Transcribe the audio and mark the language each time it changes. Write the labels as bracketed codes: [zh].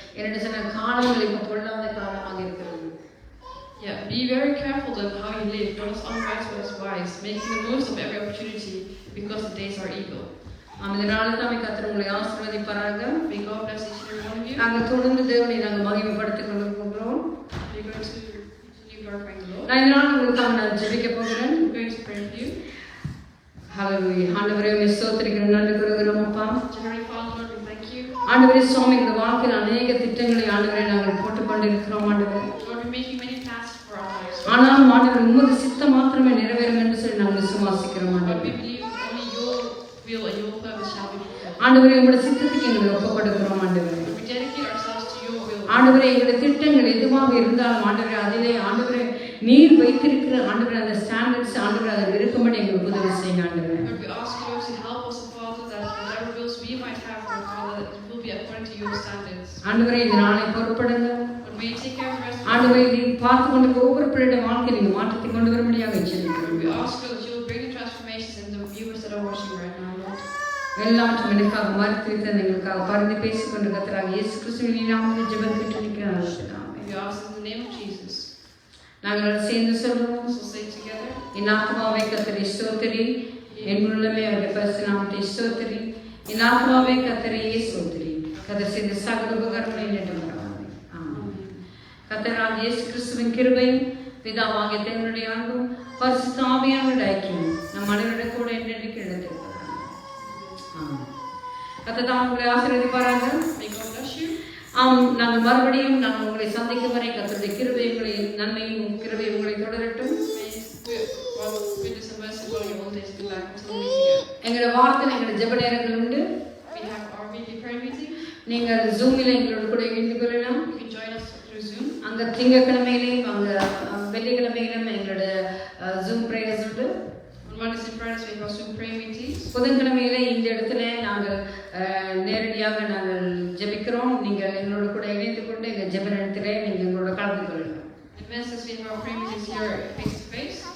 [ta] என்று சொன்ன காலங்கள் இப்போ பொல்லாத காலமாக இருக்கிறது. [en] Yeah, be very careful of how you live. Don't is unwise, but is wise, making the most of every opportunity because the days are evil. [ta] இதனால தான் கர்த்தர் உங்களை ஆசீர்வதிப்பாராக. [en] May God bless each and every one of you. [ta] நாங்கள் தொடர்ந்து தேவனை நாங்கள் மகிமைப்படுத்திக் கொண்டிருக்கிறோம். [en] We're going to continue glorifying the Lord. [ta] நான் இதனால் உங்களுக்காக நான் ஜெபிக்க போகிறேன். [en] I'm going to pray for you. [ta] ஹல்லேலூயா. ஆண்டவரே உம்மை ஸ்தோத்திரிக்கிறோம், நன்றி கூறுகிறோம் அப்பா. [en] Heavenly Father, Lord, we thank you. [ta] ஆண்டவரே சுவாமி, இந்த வாழ்க்கையில் அநேக திட்டங்களை ஆண்டவரே நாங்கள் போட்டுக் கொண்டிருக்கிறோம் ஆண்டவரே. [en] Lord, we're making many plans for our lives. [ta] ஆனாலும் ஆண்டவரே உமது சித்தம் மாத்திரமே நிறைவேறும் என்று சொல்லி நாங்கள் விசுவாசிக்கிறோம் [en] Lord, we [ta] ஆண்டவரே. [en] believe only your will and your purpose shall be fulfilled. [ta] ஆண்டவரே உங்களுடைய சித்தத்துக்கு எங்களை ஒப்புக் கொடுக்கிறோம் ஆண்டவரே. [en] We dedicate ourselves to your will. [ta] ஆண்டவரே எங்களுடைய திட்டங்கள் எதுவாக இருந்தாலும் ஆண்டவரே அதிலே ஆண்டவரே நீர் வைத்திருக்கிற ஆண்டவரே அந்த ஸ்டாண்டர்ட்ஸ் ஆண்டவரே அதை விருப்பப்படி எங்களுக்கு உதவி செய்யுங்க ஆண்டவரே. [en] Lord, we ask you Lord to help us, Father, that whatever wills we might have for Father, that it will be according to your standards. [ta] ஆண்டவரே இந்த நாளை பொறுப்படுங்க. [en] Lord, may you take care of the rest of [ta] ஆண்டவரே நீ பார்த்து கொண்டு ஒவ்வொரு பிள்ளையுடைய வாழ்க்கை நீங்க மாற்றத்தை கொண்டு வரும்படியாக வச்சிருக்கிறோம். [en] We ask you that you will bring the transformations in the viewers that are watching right now, Lord. [ta] எல்லாவற்றும் எனக்காக மறுத்து எங்களுக்காக பரிந்து பேசிக்கொண்டு கர்த்தராகிய இயேசு கிறிஸ்துவின் நாமத்தில் ஜெபம் கேட்டு நிற்கிறேன். [en] We ask in the name of Jesus. [ta] நாங்கள் சேர்ந்து சொல்லுவோம். [en] So say together. [ta] என் ஆத்மாவே கர்த்தரை ஸ்தோத்திரி, என் உள்ளமே அவருடைய பரிசுத்த நாமத்தை ஸ்தோத்திரி. என் ஆத்மாவே கர்த்தரையே ஸ்தோத்திரி. கர்த்தர் செய்த சகல உபகாரங்களை நினைத்து மறவாதே. ஆமென். கர்த்தராகிய இயேசு கிறிஸ்துவின் கிருபையும் பிதாவாகிய தேவனுடைய அன்பும் பரிசுத்த ஆவியானவருடைய ஐக்கியமும் நம் அனைவருடைய கூட என்றென்றைக்கும் இடத்திருக்கிறது. ஆமென். கர்த்தர் தாம் உங்களை ஆசீர்வதிப்பாராக. [en] May God bless you. [ta] நாங்கள் மறுபடியும் நாங்கள் உங்களை சந்திக்கும் வரை கர்த்தருடைய கிருபை உங்களை நன்மையும் கிருபை உங்களை தொடரட்டும். [en] May God goodness and mercy follow you all days of your life until we meet again. [ta] எங்களோட வாரத்தில் எங்களோட ஜெப நேரங்கள் உண்டு. [en] We have our weekly prayer meeting. [ta] நீங்கள் ஜூமில் எங்களோட கூட இணைந்து கொள்ளலாம். [en] You can join us through Zoom. [ta] அங்கே திங்கட்கிழமையிலையும் அங்கே வெள்ளிக்கிழமையிலும் எங்களோட ஜூம் ப்ரேயர்ஸ் உண்டு. [en] On Mondays and Fridays we have Zoom prayer meetings. [ta] புதன்கிழமையில இந்த இடத்துல நாங்கள் நேரடியாக நாங்கள் ஜெபிக்கிறோம். நீங்கள் எங்களோட கூட இணைந்து கொண்டு எங்கள் ஜெப நேரத்திலே நீங்கள் எங்களோட கலந்து கொள்ளலாம். [en] And Wednesdays we have our prayer meetings here face to face.